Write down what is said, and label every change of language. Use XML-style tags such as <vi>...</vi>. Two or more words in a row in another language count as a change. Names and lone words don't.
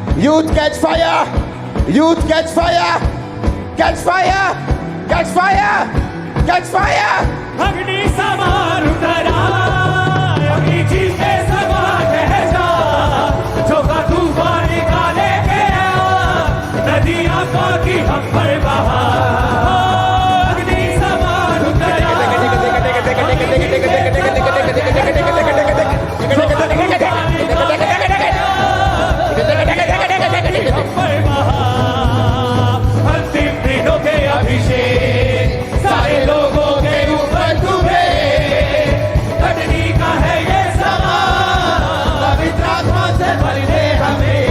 <en>Youth catch fire! Youth catch fire! Catch fire! Catch fire! Catch fire!</en> <hi>अग्नि समान उतरा, अग्नि चीखे समा कह जा, झोंका तूफान निकाले गया, नदियां की हम पर बहा। अग्नि समान उतरा, अंतिम दिनों के अभिषेक सारे लोगों के ऊपर तुम्हें, कटनी का है ये समा, पवित्र आत्मा से भर दे हमें।</hi>